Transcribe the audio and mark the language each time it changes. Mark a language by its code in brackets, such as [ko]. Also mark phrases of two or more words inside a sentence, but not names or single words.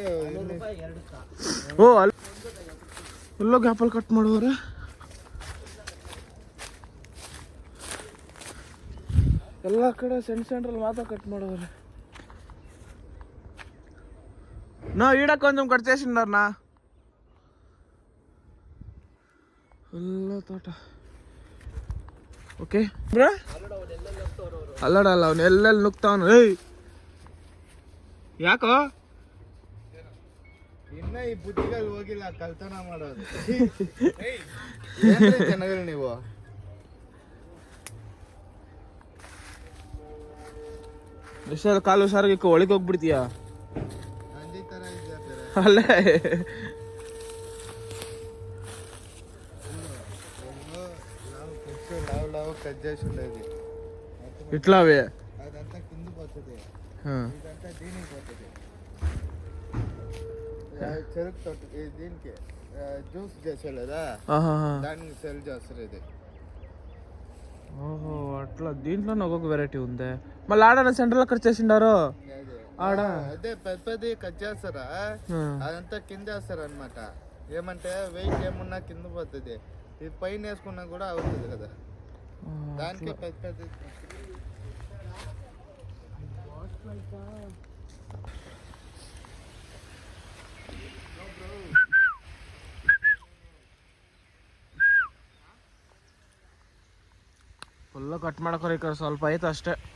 [kn] ಓ ಅಲ್ಲಿ ಎಲ್ಲೋ ಗ್ಯಾಪಲ್ಲಿ ಕಟ್ ಮಾಡುವರೆ. ಎಲ್ಲ ಕಡೆ ಸೆಂಟ್ರಲ್ಲಿ ಮಾತ್ರ ಕಟ್ ಮಾಡೋರೆ. [te] ನಾ ఈడ కొంచెం కట్ చేసిండారనా [kn] ಎಲ್ಲ ತೋಟ. ಓಕೆ ಬ್ರಾ ಅಲ್ಲಡಲ್ಲ ಅವನು ಎಲ್ಲೆಲ್ಲಿ ನುಗ್ತಾವನು. ಏಯ್ ಯಾಕೋ ಇನ್ನ ಈ ಬುದ್ಧಿಗಳು ಹೋಗಿಲ್ಲ, ಕಲ್ತನ ಮಾಡೋದು. ಜನಗಳು ನೀವು ಎಷ್ಟು ಕಾಲು ಹುಷಾರಾಗಿ ಒಳಗೆ ಹೋಗ್ಬಿಡ್ತೀಯಾ ಅಂದಿ ತರ ಇದ್ದಾರೆ ಅಲ್ಲೇ. ನಾವು ಕಜ್ಜಾಯ ఉండేది [te] ఇట్లావే అదంతా కింద పోతుంది, ఇదంతా దీనికి పోతుంది. చెరుకు తోట దీనికి జ్యూస్ చేసే లేదా దానికి సెల్ చేస్తారు. ఇది ఓహో అట్లా దీంట్లోనే ఒక్కొక్క వెరైటీ ఉంది. మళ్ళీ ఆడ సెంటర్లో కట్ చేసిండారు ఆడ. అదే పెద్ద పెద్ద కట్ చేస్తారా, అదంతా కింద వేస్తారు అనమాట. ఏమంటే వెయిట్ ఏమున్నా కింద పోతుంది, ఇది పైన వేసుకున్నా కూడా అవుతుంది కదా, దానికే పెద్ద పెద్ద. [en] full cut [kn] ಮಾಡ್ಕೊರಿ ಈ ಕಡೆ ಸ್ವಲ್ಪ ಐತೆ ಅಷ್ಟೇ.